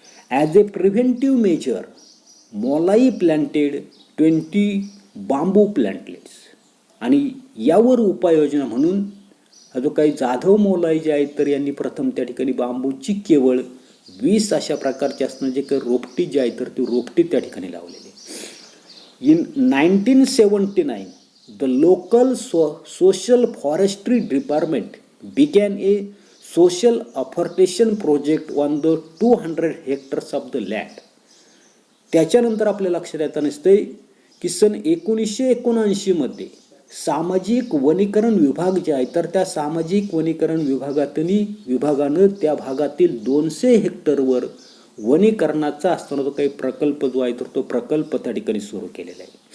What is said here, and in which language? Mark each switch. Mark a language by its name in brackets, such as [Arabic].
[English] As a preventive measure Molai planted 20 bamboo plantlets. [Marathi] आणि यावर उपाययोजना म्हणून हा जो काही जाधव मोलाई जे आहेत तर यांनी प्रथम त्या ठिकाणी बांबूची केवळ 20 अशा प्रकारचे असणारे जे काही रोपटी जी आहे तर ती रोपटी त्या ठिकाणी लावलेली. [English] In 1979 the local social forestry department began a social afforestation project on the 200 hectares of the land. [Marathi] त्याच्यानंतर आपल्या लक्षात येतं नसते की सन 1979 मध्ये सामाजिक वनीकरण विभाग जे आहे तर त्या सामाजिक वनीकरण विभागानं त्या भागातील 200 हेक्टरवर वनीकरणाचा असणारा जो काही प्रकल्प जो आहे तर तो प्रकल्प त्या ठिकाणी सुरू केलेला आहे.